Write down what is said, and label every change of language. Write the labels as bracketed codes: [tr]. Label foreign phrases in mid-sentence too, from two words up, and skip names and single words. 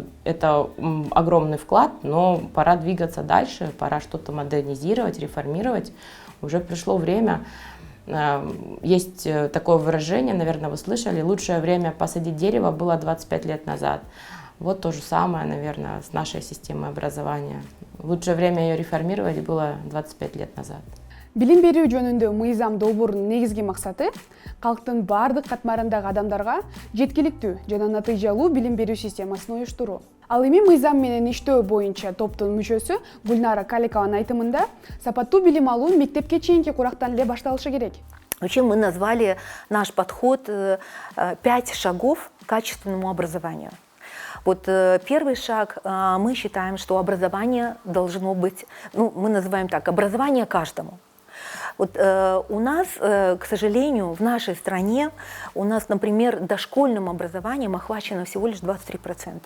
[ru] Это огромный вклад, но пора двигаться дальше, пора что-то модернизировать, реформировать. Уже пришло время. Есть такое выражение, наверное, вы слышали, лучшее время посадить дерево было 25 лет назад. Вот то же самое, наверное, с нашей системой образования. Лучшее время ее реформировать было 25 лет назад. [ky] Билим берүү жөнүндө мыйзам долбоорунун негизги максаты калктын бардык катмарындагы адамдарга жеткиликтүү жана натыйжалуу билим берүү системасын уюштуруу. Ал эми мыйзам менен иштөө боюнча топтун мүчөсү Гульнара Каликованын айтымында сапаттуу билим алуу мектепке чейинки курактан эле башталышы керек. [ru] Вообще мы назвали наш подход 5 шагов к качественному образованию. Вот первый шаг, мы считаем, что образование должно быть, ну, мы называем так, образование каждому. Вот у нас, к сожалению, в нашей стране, у нас, например, дошкольным образованием охвачено всего лишь 23%.